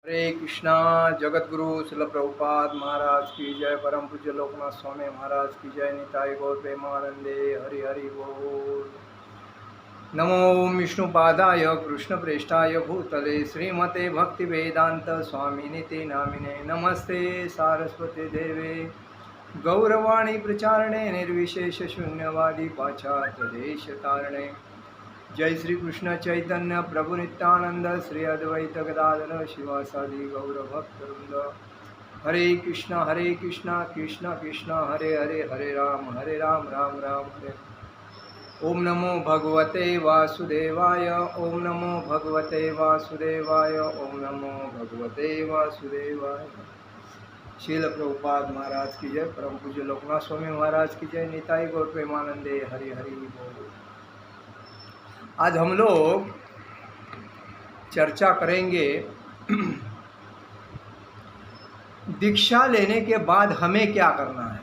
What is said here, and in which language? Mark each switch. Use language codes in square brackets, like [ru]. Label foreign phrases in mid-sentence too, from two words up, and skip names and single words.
[hi] हरे कृष्णा। जगत गुरु शिल प्रभुपाद महाराज की जय। परम पूज्य लोकनाथ स्वामी महाराज की जय। [bn] নিতাই গৌর প্রেমানন্দে। হরি হরি বোল। [sa] नमो विष्णुपादाय कृष्ण प्रेष्ठाय भूतले श्रीमते भक्ति वेदांत स्वामिनिते नामिने। नमस्ते सारस्वती देवे गौरवाणी प्रचारणे निर्विशेष शून्यवादी पाश्चात्य देश तारणे। जय श्री कृष्ण चैतन्य प्रभु नित्यानंद श्री अद्वैत गदाधर शिवासादि गौर भक्तवृंद। हरे कृष्णा कृष्ण कृष्ण हरे हरे, हरे राम राम राम हरे। ओम नमो भगवते वासुदेवाय। ओम नमो भगवते वासुदेवाय। ओम नमो भगवते वासुदेवाय। [hi] शील प्रभुपाद महाराज की जय। परम पूज्य लोकनाथ स्वामी महाराज की जय। [bn] নিতাই গৌর প্রেমানন্দে। হরি হরি বোল। [hi] आज हम लोग चर्चा करेंगे दीक्षा लेने के बाद हमें क्या करना है।